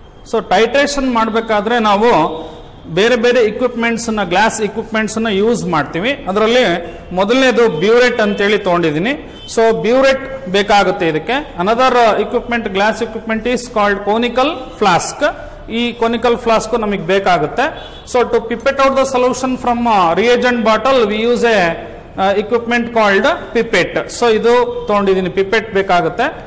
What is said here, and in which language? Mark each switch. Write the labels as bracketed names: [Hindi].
[Kannada] So titration ಮಾಡಬೇಕಾದ್ರೆ ನಾವು ಬೇರೆ ಬೇರೆ equipments ನ ಗ್ಲಾಸ್ equipments ನ ಯೂಸ್ ಮಾಡ್ತೀವಿ. ಅದರಲ್ಲಿ ಮೊದಲನೇದು ಬ್ಯೂರೆಟ್ ಅಂತ ಹೇಳಿ ತಗೊಂಡಿದ್ದೀನಿ. ಸೊ ಬ್ಯೂರೆಟ್ ಬೇಕಾಗುತ್ತೆ ಇದಕ್ಕೆ. [English] Another equipment, glass equipment is called conical flask. [Kannada] ಈ conical flask ನಮಗೆ ಬೇಕಾಗುತ್ತೆ. [English] So to pipette out the solution from reagent bottle we use a equipment called pipette. [Kannada] So ಇದು ತಗೊಂಡಿದ್ದೀನಿ, pipette ಬೇಕಾಗುತ್ತೆ.